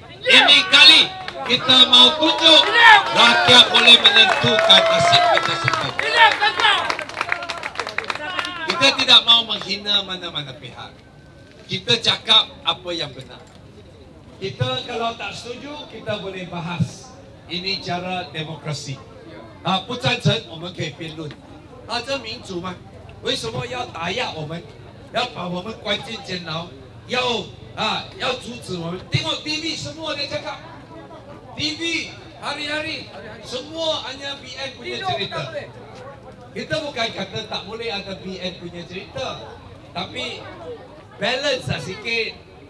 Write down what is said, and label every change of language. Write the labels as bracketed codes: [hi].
[ms] Ini kali kita mau tunjuk rakyat boleh menentukan nasib kita sendiri. Kita tidak mau menghina mana-mana pihak. Kita cakap apa yang benar. Kita kalau tak setuju, kita boleh bahas. Ini cara demokrasi. [zh] 不赞成我们可以辩论。这民主嘛，为什么要打压我们？要把我们关进监牢？要阻止我们？ [ms] Tengok TV semua dia cakap. TV hari-hari semua hanya BN punya cerita. Kita bukan kata tak boleh ada BN punya cerita, tapi balance lah sikit.